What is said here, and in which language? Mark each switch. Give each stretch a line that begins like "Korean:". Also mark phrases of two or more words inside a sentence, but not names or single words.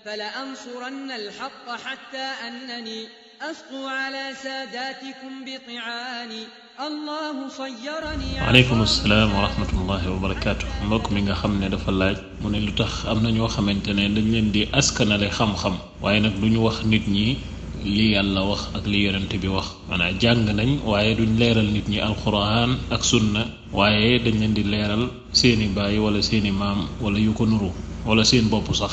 Arabic: فلأنصرن الحق حتى أنني أسقو على ساداتكم بطعاني الله صيرني. وعليكم السلام ورحمة الله وبركاته.
Wolof: mbokk mi nga xam ne dafa laaj mu ne lu tax am na ñoo xamante ne dañ leen di askanale xam-xam waaye nag du ñu wax nit ñi li yàlla wax ak li yonent bi wax maanaam jàng nañ waaye duñ leeral nit ñi alquran ak sunna waaye dañ leen di leeral seeni baay wala seeni maam wala yu ko nuru wala seen bopp sax.